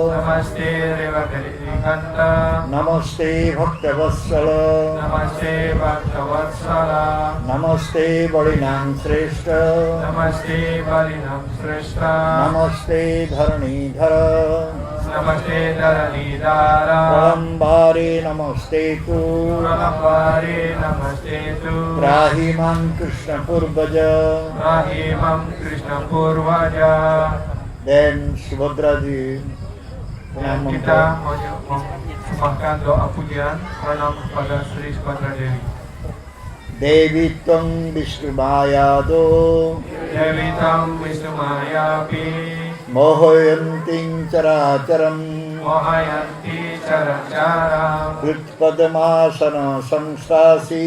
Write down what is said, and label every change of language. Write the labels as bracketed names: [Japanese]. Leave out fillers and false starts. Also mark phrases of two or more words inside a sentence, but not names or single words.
[Sanskrit] Namaste Bhaktavatsala Namaste Balinam Shrestha Namaste Dharanidhara Pralambhare Namaste tu Rahimam Krishna Purvaja. [English] Then Subhadraji [Indonesian] Dan kita menyembahkan doa pujian pranam kepada Sri Subhadra Dewi. [Sanskrit] Devi Tvam Vishnumayado Dewi Tam Vishnumayapi Mohayanting Characharam Mohayanti Characharam Kritpadmasana Samstasi